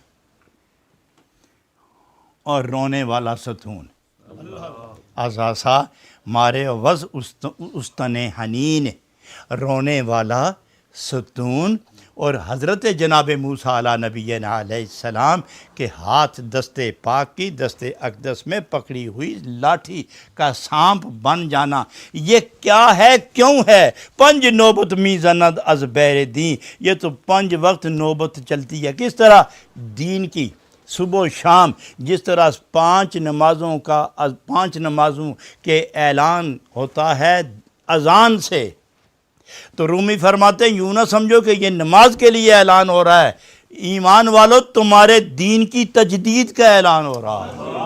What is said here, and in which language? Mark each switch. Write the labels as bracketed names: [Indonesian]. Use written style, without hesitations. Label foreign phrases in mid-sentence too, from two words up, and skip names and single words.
[Urdu] اور رونے والا ستون، [Persian] از عصا مارے وز استن حنین، [Urdu] رونے والا ستون، اور حضرت جناب موسیٰ [Arabic] علیہ نبینا علیہ السلام [Urdu] کے ہاتھ دست پاک کی دست اقدس میں پکڑی ہوئی لاٹھی کا سانپ بن جانا۔ یہ کیا ہے، کیوں ہے؟ [Persian] پنج نوبت می زند از بیر دین، [Urdu] یہ تو 5 وقت نوبت چلتی ہے۔ کس طرح؟ دین کی، صبح و شام، جس طرح 5 نمازوں کے اعلان ہوتا ہے اذان سے، تو رومی فرماتے ہیں یوں نہ سمجھو کہ یہ نماز کے لیے اعلان ہو رہا ہے، ایمان والو تمہارے دین کی تجدید کا اعلان ہو رہا ہے۔